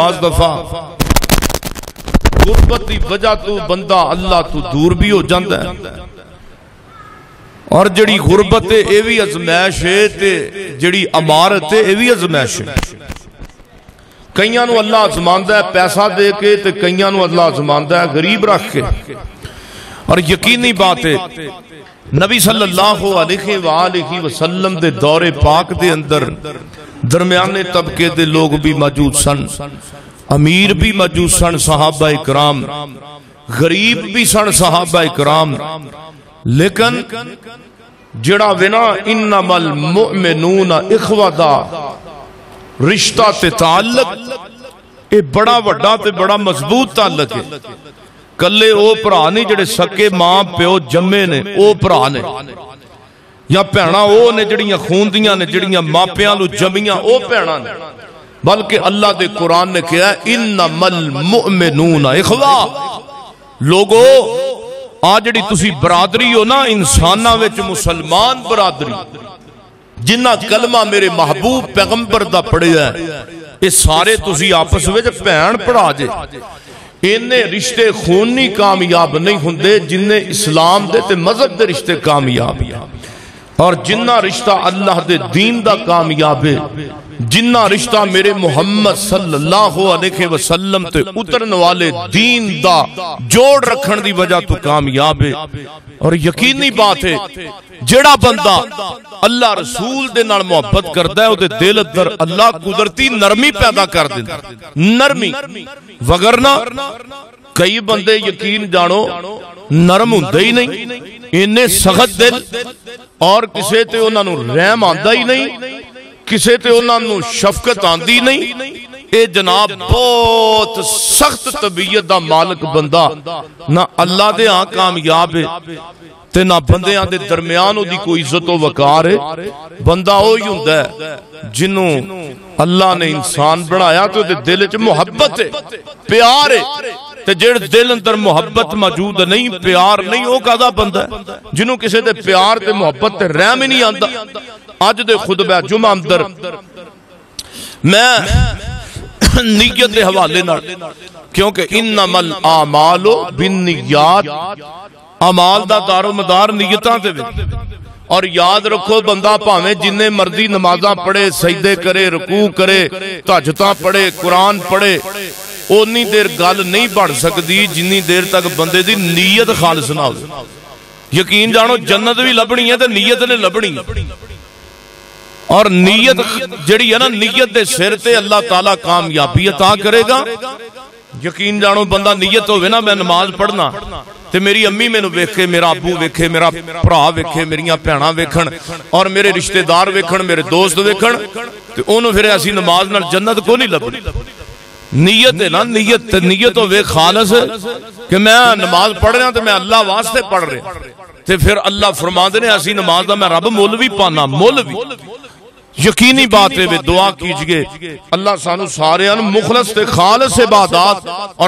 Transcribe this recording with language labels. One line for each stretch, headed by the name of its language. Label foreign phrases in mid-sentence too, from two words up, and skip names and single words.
Punjabi: بعض دفعہ غربت دی وجہ تو بندہ اللہ تو دور بھی ہو جاندہ ہے، اور جڑی غربت ہے اے بھی ازمائش ہے تے جڑی امارت ہے اے بھی ازمائش ہے۔ کئیاں نو اللہ آزماندہ ہے پیسہ دے کے تے کئیاں نو اللہ آزماندہ ہے غریب رکھ کے، اور یقینی بات ہے نبی
Arabic: صلی اللہ علیہ وآلہ وسلم
Punjabi: دے دور پاک دے اندر درمیانے طبقے دے لوگ بھی موجود سن، امیر بھی موجود سن صحابہ اکرام، غریب بھی سن صحابہ اکرام، لیکن جڑا ونا
Arabic: انما المؤمنون اخوہ
Punjabi: دا رشتہ تے تعلق اے بڑا وڈا تے بڑا مضبوط تعلق ہے۔ کلے او پرا نہیں جڑے سکے ماں پیو جمے نے او پرا نے، یا پہنا او نے جڑیاں خون دیاں نے جڑیاں ماں پیاں لو جمیاں او پہنا نے، بلکہ اللہ دے قرآن نے کہا
Arabic: انما المؤمنون اخوہ۔
Punjabi: لوگو آج جڑی تسی برادری ہو نا انسانہ وچ مسلمان برادری، جنہ کلمہ میرے محبوب پیغمبر دا پڑھے ہے، یہ سارے تسی آپس وچ پہن پڑھا جے۔ انہیں رشتے خونی کامیاب نہیں ہوندے جنہیں اسلام دے تے مذہب دے رشتے کامیاب، اور جنہ رشتہ اللہ دے دین دا کامیاب ہے، جنہ رشتہ میرے محمد
Arabic: صلی اللہ علیہ وسلم
Punjabi: تے اترن والے دین دا جوڑ رکھن دی وجہ تو کامیاب ہے۔ اور یقینی بات ہے جڑا بندہ اللہ رسول دے نال محبت کردا ہے او دے دل اندر اللہ قدرتی نرمی پیدا کر دیندا، نرمی، وگرنہ کئی بندے یقین جانو نرم ہوندے ہی نہیں، انہیں سخت دل، اور کسے تے انہاں نو رحم آندا ہی نہیں، کسے تے انہاں نو شفقت آندی نہیں۔ اے جناب بہت سخت طبیعت دا مالک بندہ نہ اللہ دے ہاں کامیاب ہے تے نہ بندیاں دے درمیان دی کوئی عزت و وقار ہے۔ بندہ ہوئی ہوندا ہے جنوں اللہ نے انسان بنایا تو دے دل وچ محبت ہے، پیار ہے، تے جڑ دل اندر محبت موجود نہیں، پیار نہیں، او کدا بندہ ہے جنوں کسے دے پیار تے محبت تے رحم ہی نہیں آندا۔ اج دے خطبہ جمعہ اندر میں نیت دے حوالے نال، کیونکہ
Arabic: انما الاعمال بالنیات،
Punjabi: اعمال دا دار و مدار نیتاں تے وچ، اور یاد رکھو بندہ پاویں جننے مرضی نمازاں پڑھے سجدے کرے رکوع کرے تہجداں پڑھے قرآن پڑھے اونی دیر گل نہیں بڑھ سکتی جنی دیر تک بندے دی نیت خالص نہ ہو یقین جانو جنت بھی لبنی ہے تے نیت نے لبنی اور نیت جڑی ہے نا نیت دے سر تے اللہ تعالیٰ کامیابی عطا کرے گا یقین جانو بندہ نیت ہوئے نا میں نماز پڑھنا تے میری امی میں نو ویکھے میرا ابو ویکھے میرا پرا ویکھے میریاں بھیناں ویکھن اور میرے رشتہ دار ویکھن میرے دوست ویکھن تے انہوں پھر ایسی نماز نال جنت کو نہیں لبنی نیت ہے نا نیت ہوئے خالص کہ میں نماز پڑھ رہا تے میں اللہ واسطے پڑھ رہا تے پھر اللہ فرماندے نے ایسی نماز دا میں رب مول بھی پانا مول بھی یقینی بات ہے دعا کیجئے اللہ سانو سارے ان مخلص تے خالص عبادات اور